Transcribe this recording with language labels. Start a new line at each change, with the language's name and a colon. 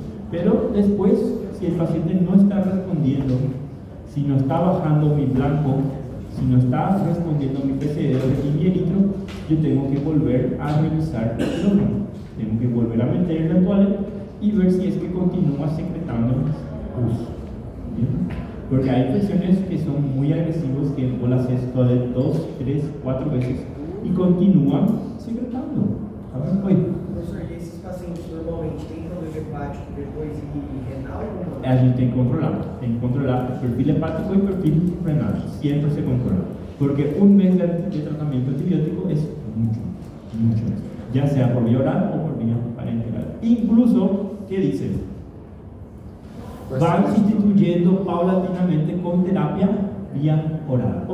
Spanish: Pero después, si el paciente no está respondiendo, si no está bajando mi blanco, si no está respondiendo mi PCR y mi eritro, yo tengo que volver a revisar el órgano. Tengo que volver a meter en el toilet y ver si es que continúa secretando pus. Porque hay infecciones que son muy agresivas, que vos las haces toilet 2, 3, 4 veces y continúan secretando.
Portuguese: Oi. Professor, e esses pacientes normalmente têm problema hepático depois e renal ou não? A gente tem que controlar
Spanish: el perfil hepático y perfil renal, siempre se controla. Porque un mes de tratamiento antibiótico es mucho. Ya sea por vía oral o por vía parenteral. Incluso, ¿qué dicen? Van sustituyendo paulatinamente con terapia vía oral.